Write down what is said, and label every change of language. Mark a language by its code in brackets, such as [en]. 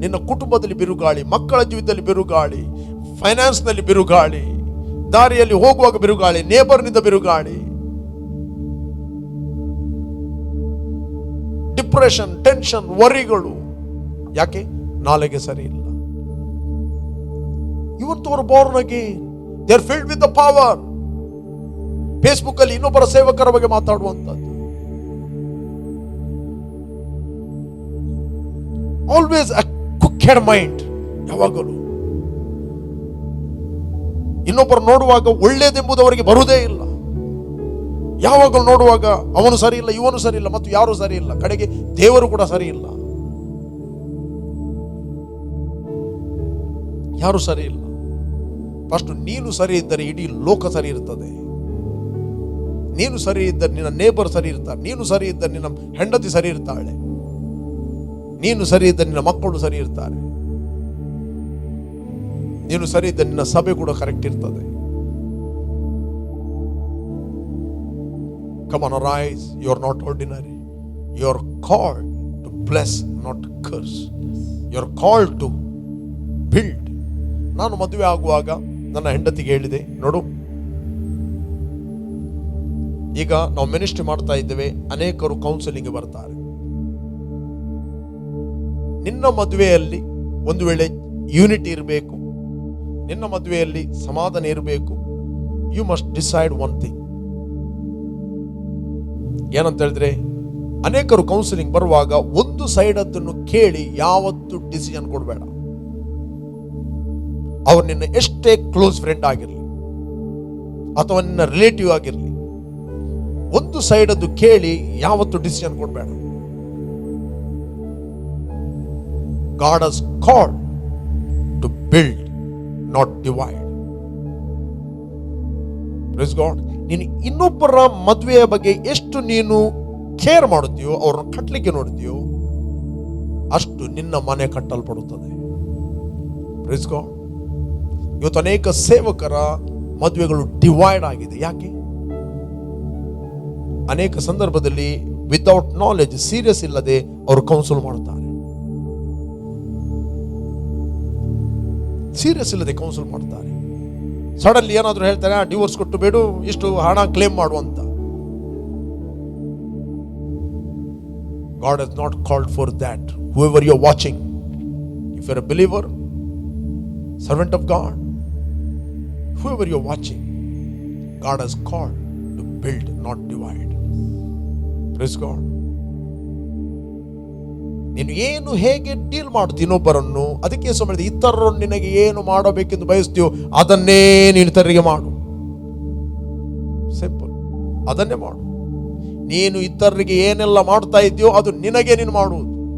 [kn] ನಿನ್ನ ಕುಟುಂಬದಲ್ಲಿ ಬಿರುಗಾಳಿ, ಮಕ್ಕಳ ಜೀವಿತದಲ್ಲಿ ಬಿರುಗಾಳಿ, ಫೈನಾನ್ಸ್ ನಲ್ಲಿ ಬಿರುಗಾಳಿ, ದಾರಿಯಲ್ಲಿ ಹೋಗುವಾಗ ಬಿರುಗಾಳಿ, ನೇಬರ್ನಿಂದ ಬಿರುಗಾಳಿ, ಡಿಪ್ರೆಷನ್, ಟೆನ್ಷನ್, ವರಿಗಳು. ಯಾಕೆ? ನಾಲೆಗೆ ಸರಿ ಇಲ್ಲ. ಇವತ್ತು ಅವರು [en] born again, they are filled with the power. [kn] Facebook ಅಲ್ಲಿ ಇನ್ನೊಬ್ಬರ ಸೇವಕರ ಬಗ್ಗೆ ಮಾತಾಡುವಂಥದ್ದು. [en] Always a crooked mind. [kn] ಯಾವಾಗಲೂ ಇನ್ನೊಬ್ಬರು ನೋಡುವಾಗ ಒಳ್ಳೇದೆಂಬುದು ಅವರಿಗೆ ಬರುವುದೇ ಇಲ್ಲ. ಯಾವಾಗಲೂ ನೋಡುವಾಗ ಅವನು ಸರಿ ಇಲ್ಲ, ಇವನು ಸರಿ ಇಲ್ಲ, ಮತ್ತು ಯಾರು ಸರಿ ಇಲ್ಲ, ಕಡೆಗೆ ದೇವರು ಕೂಡ ಸರಿ ಇಲ್ಲ, ಯಾರು ಸರಿ ಇಲ್ಲ. ಫಸ್ಟ್ ನೀನು ಸರಿ ಇದ್ದರೆ ಇಡೀ ಲೋಕ ಸರಿ ಇರ್ತದೆ. ನೀನು ಸರಿ ಇದ್ದರೆ ನಿನ್ನ ನೇಬರ್ ಸರಿ ಇರ್ತಾರೆ, ನೀನು ಸರಿ ಇದ್ದರೆ ನಿನ್ನ ಹೆಂಡತಿ ಸರಿ ಇರ್ತಾಳೆ, ನೀನು ಸರಿ ಇದ್ದರೆ ನಿನ್ನ ಮಕ್ಕಳು ಸರಿ ಇರ್ತಾರೆ, ನೀನು ಸರಿ ಇದ್ದರೆ ನಿನ್ನ ಸಭೆ ಕೂಡ ಕರೆಕ್ಟ್ ಇರ್ತದೆ. [en] Come on, arise. You are not ordinary. You are called to bless, not curse. You are called to build. [kn] ನಾನು ಮದುವೆ ಆಗುವಾಗ ನನ್ನ ಹೆಂಡತಿಗೆ ಹೇಳಿದೆ, ನೋಡು, ಈಗ ನಾವು ಮಿನಿಸ್ಟ್ರಿ ಮಾಡ್ತಾ ಇದ್ದೇವೆ, ಅನೇಕರು ಕೌನ್ಸಿಲಿಂಗ್ ಬರ್ತಾರೆ. ನಿನ್ನ ಮದುವೆಯಲ್ಲಿ ಒಂದು ವೇಳೆ ಯೂನಿಟಿ ಇರಬೇಕು, ನಿನ್ನ ಮದುವೆಯಲ್ಲಿ ಸಮಾಧಾನ ಇರಬೇಕು. [en] You must decide one thing. [kn] ಏನಂತ ಹೇಳಿದ್ರೆ, ಅನೇಕರು ಕೌನ್ಸಿಲಿಂಗ್ ಬರುವಾಗ ಒಂದು ಸೈಡ್ ಅದನ್ನು ಕೇಳಿ ಯಾವತ್ತು ಡಿಸಿಷನ್ ಕೊಡಬೇಡ. ಅವ್ರು ನಿನ್ನ ಎಷ್ಟೇ ಕ್ಲೋಸ್ ಫ್ರೆಂಡ್ ಆಗಿರಲಿ ಅಥವಾ ನಿನ್ನ ರಿಲೇಟಿವ್ ಆಗಿರಲಿ, ಒಂದು ಸೈಡ್ ಅದು ಕೇಳಿ ಯಾವತ್ತು ಡಿಸಿಷನ್ ಕೊಡಬೇಡ. [en] God has called to build, not divide. Praise God. [kn] ನೀನು ಇನ್ನೊಬ್ಬರ ಮದುವೆಯ ಬಗ್ಗೆ ಎಷ್ಟು ನೀನು ಕೇರ್ ಮಾಡುತ್ತೀಯೋ, ಅವ್ರನ್ನ ಕಟ್ಟಲಿಕ್ಕೆ ನೋಡ್ತೀಯೋ, ಅಷ್ಟು ನಿನ್ನ ಮನೆ ಕಟ್ಟಲ್ಪಡುತ್ತದೆ. [en] Praise God. [kn] ಇವತ್ತು ಅನೇಕ ಸೇವಕರ ಮದುವೆಗಳು ಡಿವೈಡ್ ಆಗಿದೆ. ಯಾಕೆ? ಅನೇಕ ಸಂದರ್ಭದಲ್ಲಿ [en] without knowledge, [kn] ಸೀರಿಯಸ್ ಇಲ್ಲದೆ ಅವರು ಕೌನ್ಸಿಲ್ ಮಾಡುತ್ತಾರೆ. ಸೀರಿಯಸ್ ಇಲ್ಲದೆ ಕೌನ್ಸಿಲ್ ಮಾಡ್ತಾರೆ. ಸಡನ್ಲಿ ಏನಾದರೂ ಹೇಳ್ತಾರೆ, ಡಿವೋರ್ಸ್ ಕೊಟ್ಟು ಬೇಡು, ಇಷ್ಟು ಹಣ ಕ್ಲೇಮ್ ಮಾಡುವಂತ. [en] God has not called for that. Whoever you are watching, if you are a believer, servant of God, whoever you are watching, God has called to build, not divide. Praise God. [kn] ನೀನು ಏನು ಹೇಗೆ deal ಮಾಡ್ತೀಯ ಇನ್ನೊಬ್ಬರನ್ನು, ಅದಕ್ಕೆ ಸಮಯ ಇತರರನ್ನು ನಿನಗೆ ಏನು ಮಾಡಬೇಕೆಂದು ಬಯಸ್ತೀಯೋ ಅದನ್ನೇ ನೀನು ಇತರರಿಗೆ ಮಾಡು. ಸಿಂಪಲ್, ಅದನ್ನೇ ಮಾಡು. ನೀನು ಇತರರಿಗೆ ಏನೆಲ್ಲ ಮಾಡ್ತಾ ಇದೆಯೋ ಅದು ನಿನಗೆ ನೀನು ಮಾಡುವುದು.